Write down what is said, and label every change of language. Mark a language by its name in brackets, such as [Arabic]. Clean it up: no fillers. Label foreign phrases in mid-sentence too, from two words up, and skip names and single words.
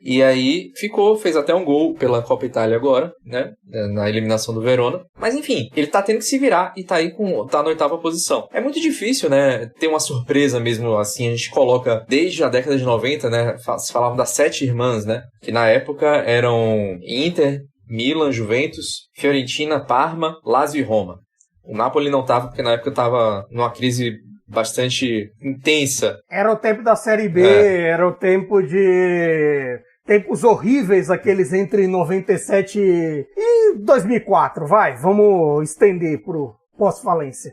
[Portuguese] E aí ficou, fez até um gol pela Copa Itália agora, né, na eliminação do Verona. Mas enfim, ele tá tendo que se virar e tá aí tá na 8ª posição. É muito difícil, né, ter uma surpresa mesmo assim. A gente coloca desde a década de 90, né, se falavam das 7 irmãs, né, que na época eram Inter, Milan, Juventus, Fiorentina, Parma, Lazio e Roma. O Napoli não tava, porque na época tava numa crise bastante intensa. Era o tempo da Série B, era o tempo de tempos horríveis, aqueles entre 97 e 2004, vamos estender pro pós-falência.